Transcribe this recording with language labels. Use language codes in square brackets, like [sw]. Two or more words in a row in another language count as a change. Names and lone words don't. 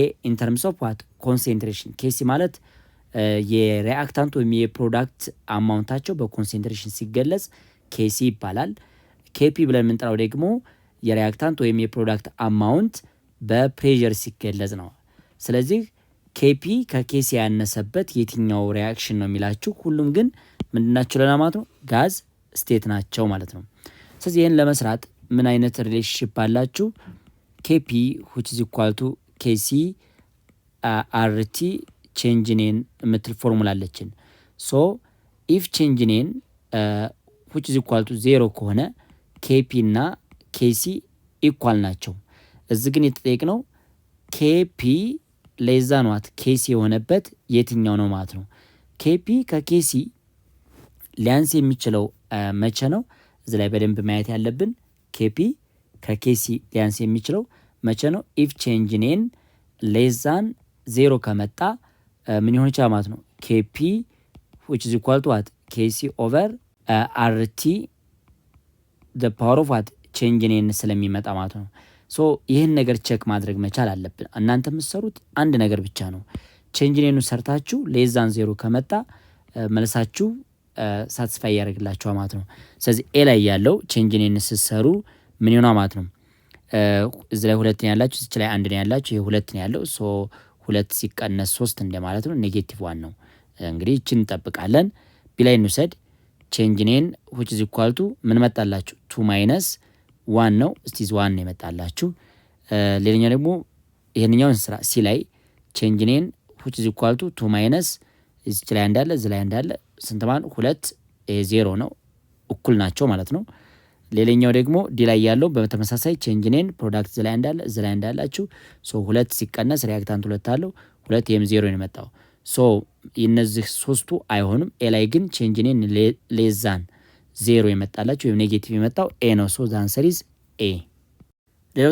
[en] in terms of what concentration። [am] ኬሲ ማለት የሪአክታንት ወይም የፕሮዳክት አማውንታቸው በኮንሴንትሬሽን ሲገለጽ ኬሲ ይባላል። ኬፒ ብለን የምንጠራው ደግሞ የሪአክታንት ወይም የፕሮዳክት አማውንት በፕሬዠር ሲገለጽ ነው። ስለዚህ ኬፒ ከኬሲ ያነሰበት የትኛው ሪያክሽን ነው የሚላችሁ። ሁሉም ግን ምንድናቸው ለማለት ነው [en] gas state [am] ናቸው ማለት ነው። ስለዚህ ይህን ለመስራት ምን አይነት ሪሌሽንሽፕ አላችሁ? ኬፒ [en] which is equal to [am] ኬሲ አርቲ [en] change n [am] የምትል ፎርሙላ አለችን። [en] so if change n which is equal to [am] 0 ከሆነ ኬፒ እና ኬሲ ኢኳል ናቸው። እዚህ ግን የተጠየቅነው [en] Kp less than Kc [am] የሆነበት የትኛው ነው ማለት ነው። ኬፒ ከኬሲ ሊያንስ የሚችለው መቼ ነው? እዚህ ላይ በደንብ ማየት ያለብን ኬፒ ከኬሲ ሊያንስ የሚችለው መቼ ነው? [en] if change n lesser [am] 0 ከመጣ ምን ይሆን ይችላል ማለት ነው ኬፒ [en] which is equal to what [am] ኬሲ [en] over RT the power of what change n [am] ስለሚመጣ ማለት ነው። ሶ ይህን ነገር ቼክ ማድረግ መቻል አለብን። እናንተ የምትሰሩት አንድ ነገር ብቻ ነው። [en] change n [am] ሰርታችሁ ሌዛን 0 ከመጣ መልሳችሁ ሳትስፋይ ያደርግላችኋል ማለት ነው። ስለዚህ ኤ ላይ ያለው [en] change n [am] ስትሰሩ ምን ይሆናል ማለት ነው? እዚህ ላይ 2 ነው ያላችሁ፣ እዚህ ላይ 1 ነው ያላችሁ፣ ይሄ 2 ነው ያለው። ሶ 2 ሲቀነስ 3 እንደማለት ነው። ኔጌቲቭ 1 ነው። እንግዲህ እቺን እንጠብቃለን። ቢ ላይ እንውሰድ። [en] change n which is equal to [am] ምን መጣላችሁ 2 ማይነስ 1 ነው። እስቲ 1 ነው የመጣላችሁ። ሌላኛው ደግሞ ይሄንኛውን ስራ ሲ ላይ [en] change n which is equal to [am] 2 ማይነስ እዚህ ላይ እንዳለ እዚህ ላይ እንዳለ ስንት ማለት 2 0 ነው፣ እኩል ናቸው ማለት ነው። ሌላኛው ደግሞ ዲ ላይ ያለው በተመሳሳይ [en] change n product [am] እዚህ ላይ እንዳለ እዚህ ላይ እንዳላችሁ። ሶ 2 ሲቀነስ ሪአክታንት 2 አለው 2 ይሄም 0 ነው የመጣው። ሶ እነዚህ ሶስቱ አይሆንም። ኤ ላይ ግን [en] change n lesser [am] 0 የመጣላችሁ ወይም ኔጌቲቭ የመጣው ኤ ነው። [en] so the answer is A። [am] ሌላው